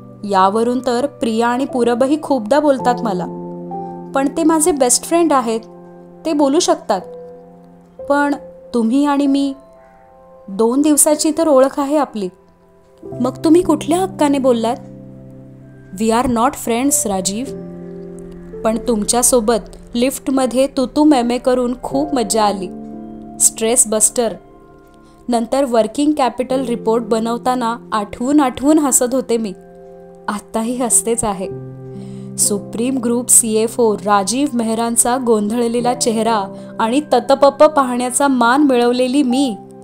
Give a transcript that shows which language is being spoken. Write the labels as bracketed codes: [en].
[mr] यावरून तर प्रिया आणि पूरबही खूपदा बोलतात मला. पण ते माझे बेस्ट फ्रेंड आहेत, ते बोलू शकतात. पण तुम्ही आणि मी, 2 दिवसाची तर ओळख आहे आपली. मग तुम्ही कुठल्या हक्काने बोललात? [en] We are not friends Rajiv. [mr] पण तुमच्यासोबत लिफ्टमध्ये तुतू मेमे करून खूप मजा आली. Stress buster. नंतर वर्किंग कॅपिटल रिपोर्ट बनवताना आठवून हसत होते मी. आत्ताही हसतेच आहे. सुप्रीम ग्रुप CFO राजीव मेहरांचा गोंधळलेला चेहरा आणि ततपप पाहण्याचा मान मिळवलेली मी.